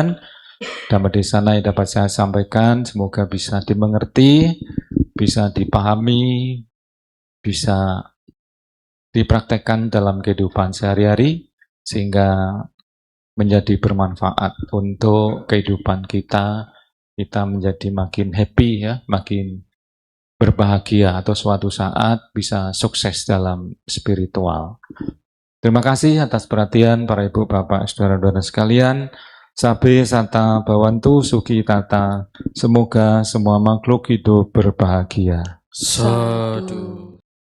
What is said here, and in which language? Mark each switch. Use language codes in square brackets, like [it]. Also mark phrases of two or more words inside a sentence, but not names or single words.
[id] Dhammadesana yang dapat saya sampaikan semoga bisa dimengerti, bisa dipahami, bisa dipraktekkan dalam kehidupan sehari-hari sehingga menjadi bermanfaat untuk kehidupan kita. Kita menjadi makin happy ya, makin berbahagia atau suatu saat bisa sukses dalam spiritual. Terima kasih atas perhatian para ibu, bapak, saudara-saudara sekalian. [pi] Sabe sata bawantu suki tata. [id] Semoga semua makhluk hidup berbahagia. Sadhu.